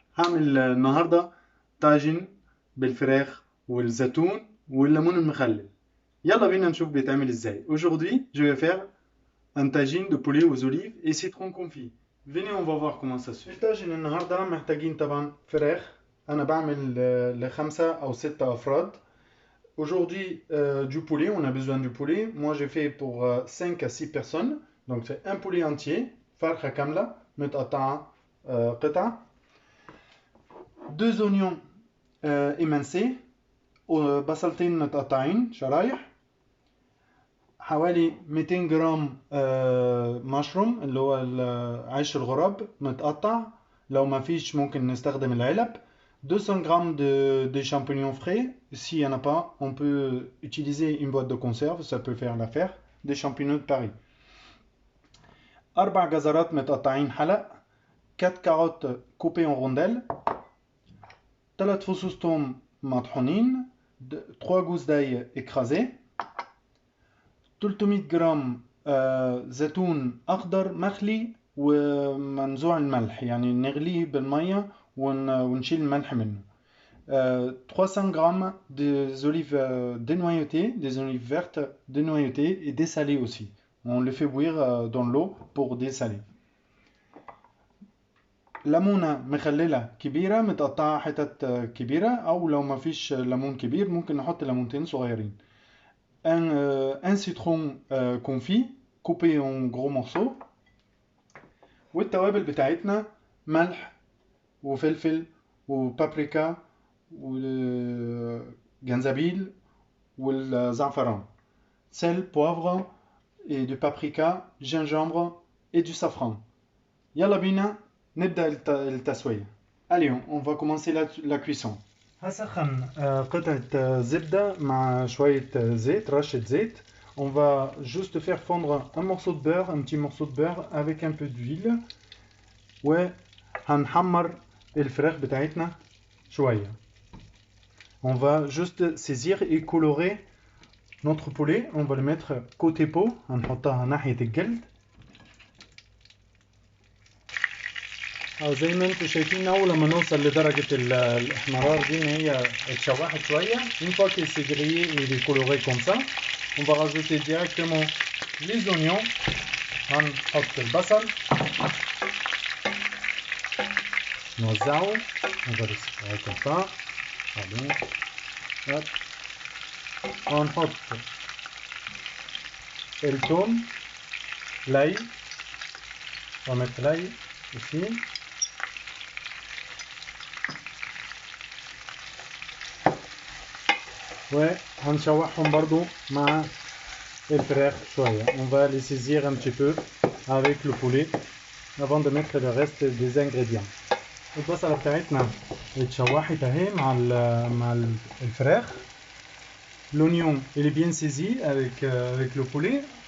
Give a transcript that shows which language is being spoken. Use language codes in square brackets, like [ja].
[ar] هعمل النهاردة طاجن بالفراخ والزيتون والليمون المخلل. يلا بينا نشوف بيتعمل ازاي. [fr] Aujourd'hui, je vais faire un tagine de poulet aux olives et citron confit. Venez, on va voir comment ça se fait. [ar] الطاجن النهاردة محتاجين طبعا فراخ. أنا بعمل ل5 أو 6 أفراد. [fr] Aujourd'hui, du poulet, on a besoin du poulet. Moi, j'ai fait pour 5 à 6 personnes. Donc, c'est un poulet entier. [ar] فرخة كاملة متقطعة قطع. [fr] 2 oignons émincés. [ar] بصلتين متقطعين شرايح. حوالي 200 جرام مشروم اللي هو عيش الغراب متقطع. لو ما فيش ممكن نستخدم العلب. [fr] 200 grammes de champignons frais. S'il n'y en a pas, on peut utiliser une boîte de conserve, ça peut faire l'affaire. Des champignons de Paris. [ar] 4 جزرات متقطعين حلق. [fr] 4 carottes coupées en rondelles. [ar] 3 فصوص ثوم مطحونين. [fr] 3 gousses d'ail écrasées. [ar] 300 جرام زيتون أخضر مخلي ومنزوع الملح، يعني نغليه بالمية ونشيل الملح منه. [fr] 300 grammes des olives dénoyautées, des olives vertes dénoyautées et dessalées aussi. On les fait bouillir dans l'eau pour dessaler. [ar] ليمونة مخللة كبيرة متقطعة حتت كبيرة، أو لو ما فيش ليمون كبير ممكن نحط ليمونتين صغيرين. [fr] Un citron confit coupé en gros morceaux. [ar] والتوابل بتاعتنا ملح وفلفل وبابريكا والجنزبيل والزعفران. [fr] Sel, poivre et du paprika, gingembre et du safran. [ar] يلا بينا نبدأ التسوية. [fr] Allez, on va commencer la cuisson. [ar] هسخن قطعة زبدة مع شوية زيت، رشة زيت. [fr] On va juste faire fondre un morceau de beurre, un petit morceau de beurre avec un peu d'huile. [ar] وهنحمر الفراخ بتاعتنا شوية. [fr] On va juste saisir et colorer notre poulet. On va le mettre côté peau. [ar] هنحطها ناحية الجلد. زي ما انتم شايفين اول لما نوصل لدرجة الاحمرار دي ان هي اتشوحت شوية. [fr] Une fois qu'il s'est grillé et il est coloré comme ça, on va rajouter directement les oignons. [ar] هنحط البصل نوزعه. [fr] On va le séparer comme ça. Pardon. Hop. [ar] هنحط الثوم، l'ail. [fr] On va mettre l'ail ici. [ar] وهنشوحهم برضو مع الفراخ شوية. [fr] On va les saisir un petit peu avec le poulet avant de mettre le reste des ingrédients. [ar] البصلة بتاعتنا اتشوحت اهي مع الفراخ. [fr] L'oignon il est bien saisi avec le poulet.